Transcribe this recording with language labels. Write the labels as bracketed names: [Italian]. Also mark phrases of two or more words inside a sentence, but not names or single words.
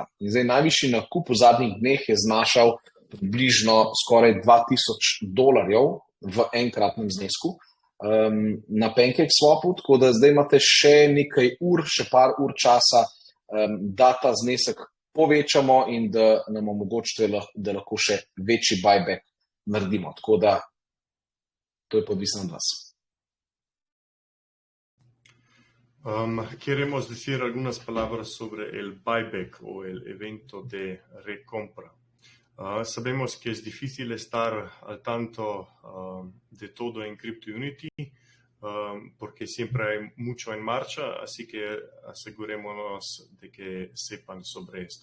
[Slovenian] In zdaj najvišji nakup v zadnjih dneh je znašal približno skoraj $2,000 v enkratnem znesku na PancakeSwapu, tako da zdaj imate še nekaj ur, še par ur časa, da ta znesek povečamo in da nam omogočite, da lahko še večji buyback naredimo. Tako da to je podvisno od vas. [Spanish] Queremos decir algunas palabras sobre el buyback o el evento de recompra. Sabemos que es difícil estar al tanto de todo en CryptoUnity, porque siempre hay mucho en marcha, así que asegurémonos de que sepan sobre esto.